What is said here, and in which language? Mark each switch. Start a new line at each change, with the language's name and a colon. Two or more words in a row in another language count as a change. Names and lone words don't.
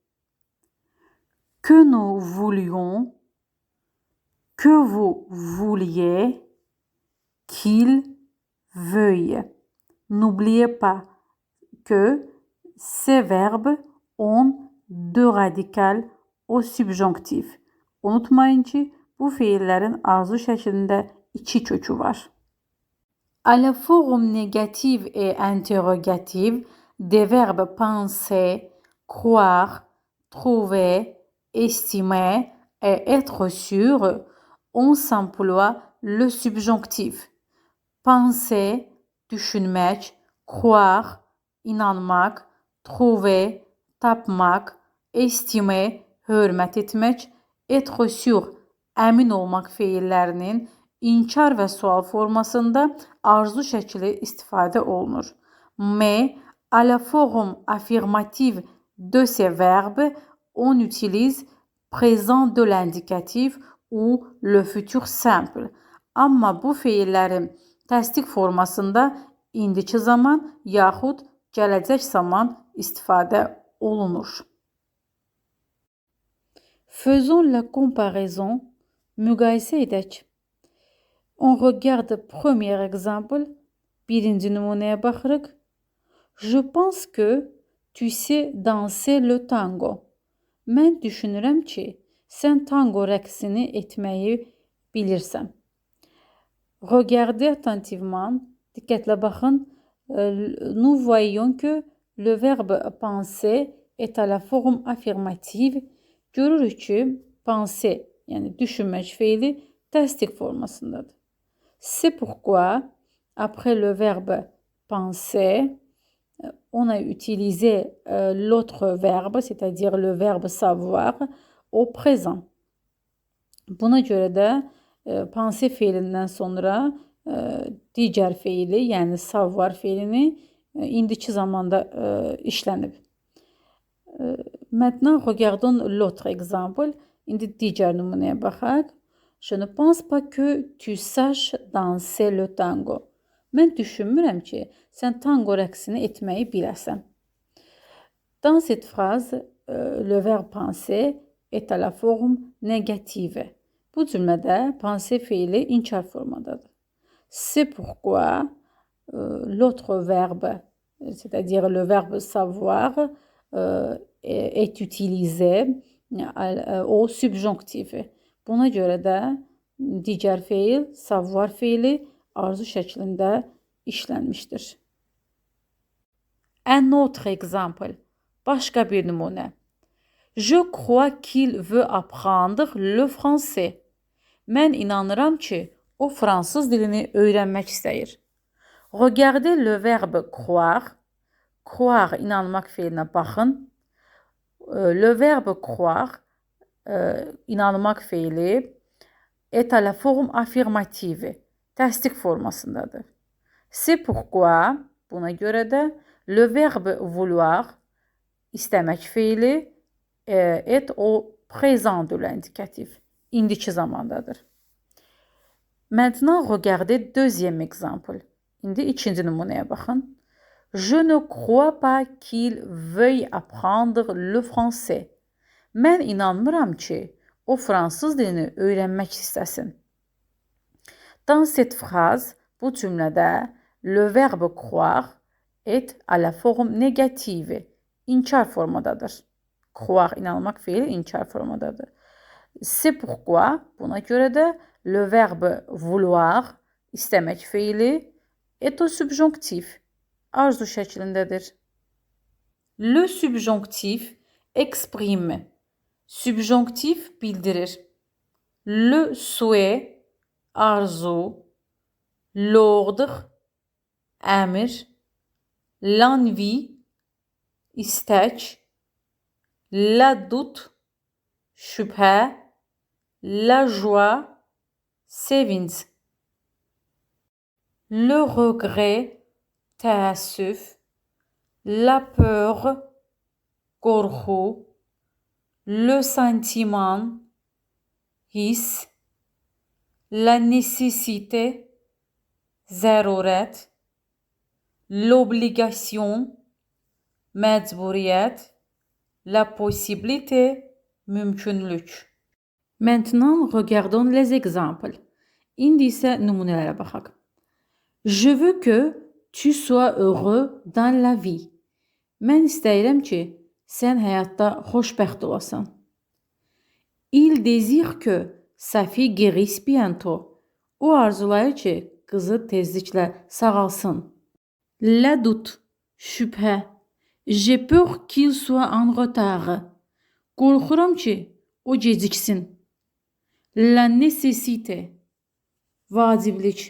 French: Que nous voulions, que vous vouliez, qu'il veuille. N'oubliez pas que ces verbes ont deux radikal o subjonktif.
Azerbaijani: Unutmayın ki bu fiillerin arzu şəklində iki kökü var.
French: À la forme négative et interrogative des verbes penser, croire, trouver, estimer et être sûr, on s'emploie le subjonctif. Penser, düşünmek, croire, inanmak, trouver, tapmak, estimer,
Azerbaijani: hörmət etmək,
French: être sûr,
Azerbaijani: əmin olmaq feillərinin inkar və sual formasında arzu şəkli istifadə olunur.
French: Mais à la forme affirmative de ces verbes, on utilise présent de l'indicatif ou le futur simple.
Azerbaijani: Amma bu feillərin təsdiq formasında indiki zaman yaxud gələcək zaman istifadə olunur.
French: Faisons la comparaison.
Azerbaijani: Müqayisə edək.
French: On regarde premier exemple.
Azerbaijani: Birinci nümunəyə baxırıq.
French: Je pense que tu sais danser le tango.
Azerbaijani: Mən düşünürəm ki, sən tango rəqsini etməyi bilirsən.
French: Regardez attentivement.
Azerbaijani: Diqqətlə baxın.
French: Nous voyons que le verbe penser est à la forme affirmative.
Azerbaijani: Görürük ki, penser, yəni düşünmək feili təsdiq formasındadır.
French: C'est pourquoi, après le verbe penser, on a utilisé l'autre verbe, c'est-à-dire le verbe savoir, au présent.
Azerbaijani: Buna görə də penser feilindən sonra digər feili, yəni savoir feilini indiki zamanda işlənib.
French: Maintenant, regardons l'autre exemple.
Azerbaijani: İndi digər nümunəyə baxaq.
French: Je ne pense pas que tu saches danser le tango.
Azerbaijani: Mən düşünmürəm ki, sən tango rəqsini etməyi biləsən.
French: Dans cette phrase, le verbe penser est à la forme négative.
Azerbaijani: Bu cümlədə penser feili inkar formadadır.
French: C'est pourquoi l'autre verbe, c'est-à-dire le verbe savoir, est utilisé au subjonctif.
Azerbaijani: Buna görə də digər feil, savoir feili arzu şəklində işlənmişdir.
French: Un autre exemple.
Azerbaijani: Başqa bir nümunə.
French: Je crois qu'il veut apprendre le français.
Azerbaijani: Mən inanıram ki, o fransız dilini öyrənmək istəyir.
French: Regardez le verbe croire. Croire,
Azerbaijani: inanmaq feilinə baxın.
French: Le verbe croire,
Azerbaijani: inanmaq feili,
French: est à la forme affirmative,
Azerbaijani: təsdiq formasındadır.
French: C'est pourquoi,
Azerbaijani: buna görə də,
French: le verbe vouloir,
Azerbaijani: istəmək feili,
French: est au présent de l'indicatif,
Azerbaijani: indiki zamandadır.
French: Maintenant, regardez deuxième exemple.
Azerbaijani: İndi ikinci nümunəyə baxın.
French: Je ne crois pas qu'il veuille apprendre le français.
Azerbaijani: Mən inanmıram ki, o fransız dilini öyrənmək istəsin.
French: Dans cette phrase,
Azerbaijani: bu cümlədə
French: le verbe croire est à la forme négative.
Azerbaijani: İnkar formadadır. Croire, inanmak fiili inkar formadadır.
French: C'est pourquoi,
Azerbaijani: buna görə də
French: le verbe vouloir,
Azerbaijani: istəmək fiili,
French: est au subjonctif,
Azerbaijani: arzu şəklindədir.
French: Le subjonctif exprime.
Azerbaijani: Subjonctif bildirir.
French: Le souhait,
Azerbaijani: arzu, l'ordre, əmr, l'envie, istək,
French: la doute, şübhə, la joie, sevinç. Le regret, təəssüf, la peur, qorxu, le sentiment, his, la nécessité, zərurət, l'obligation, məcburiyyət, la possibilité, mümkünlük. Maintenant, regardons les exemples.
Azerbaijani: İndi isə nümunələrə baxaq.
French: Je veux que tu sois heureux dans la vie.
Azerbaijani: Mən istəyirəm ki, sən həyatda xoşbəxt olasan.
French: Il désire que sa fille guérisse bientôt.
Azerbaijani: O arzulayır ki, qızı tezliklə sağalsın.
French: La doute, şübhə. J'ai peur qu'il soit en retard.
Azerbaijani: Qorxuram ki, o geciksin.
French: La nécessité, vaciblik.